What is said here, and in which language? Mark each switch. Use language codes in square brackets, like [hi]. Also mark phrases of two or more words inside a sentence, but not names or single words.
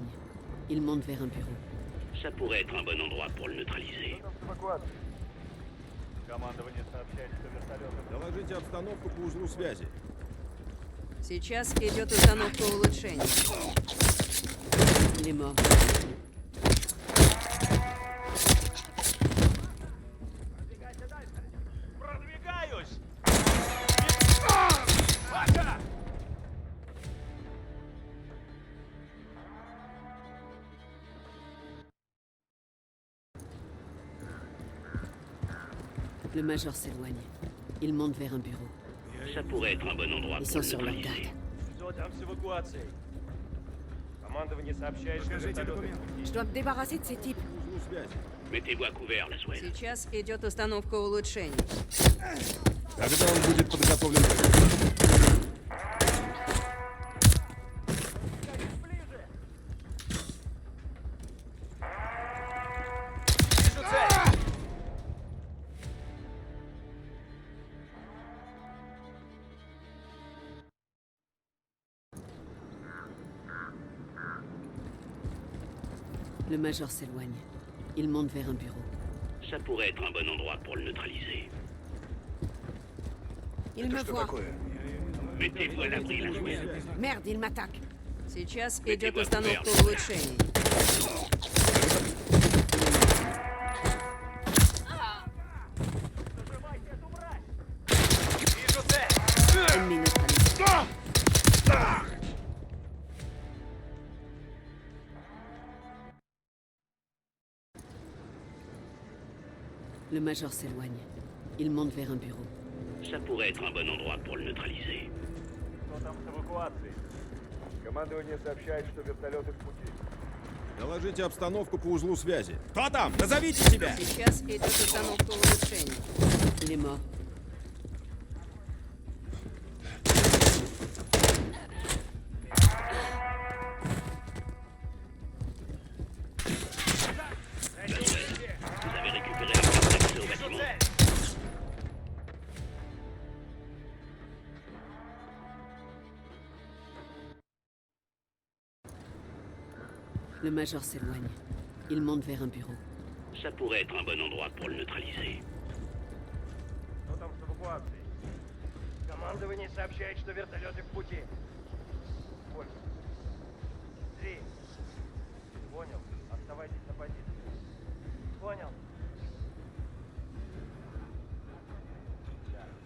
[fr] Il monte vers un bureau. Ça pourrait être un bon endroit pour le neutraliser. [ru] Командование сообщает, что вертолеты... Доложите обстановку по узлу связи. Сейчас идет установка улучшений. [fr] Il est mort. [ru] Продвигаюсь! Ваша! [fr] Le major s'éloigne. Il monte vers un bureau. Ça pourrait être un bon endroit Ils pour sont le sur leur neutraliser. garde. [ru] Что там с эвакуацией? Командование сообщает, что Покажите вертолеты в документы. пути. [fr] Je dois me débarrasser de ces types. [ru] По узлу связи. [fr] Mettez-vous à couvert, la Swell. [ru] Сейчас идет установка улучшений. Когда он будет подготовлен к... Вижу цель! [fr] Le major s'éloigne. Il monte vers un bureau. Ça pourrait être un bon endroit pour le neutraliser. Il me voit. Mettez-vous à l'abri, la Swell. Merde, il m'attaque. [ru] Сейчас [fr] Mettez [ru] идет [fr] votre [ru] установка [fr] verre. [ru] улучшений. Нажимайте эту мразь! Вижу цель! [fr] Ennemi neutralisé. Le major s'éloigne. Il monte vers un bureau. Ça pourrait être un bon endroit pour le neutraliser. [ru] Что там с эвакуацией? Командование сообщает, что вертолеты в пути. Доложите обстановку по узлу связи. Кто там? Назовите себя! Сейчас идет установка улучшений. [fr] Il est mort. La Swell, vous avez récupéré la carte d'accès au [ru] Вижу [fr] bâtiment. [ru] цель! [fr] Le major s'éloigne. Il monte vers un bureau. Ça pourrait être un bon endroit pour le neutraliser. [ru] Что там с эвакуацией? Командование сообщает, что вертолеты в пути. Сколько? 3. Понял. Оставайтесь на позиции. Понял. Да.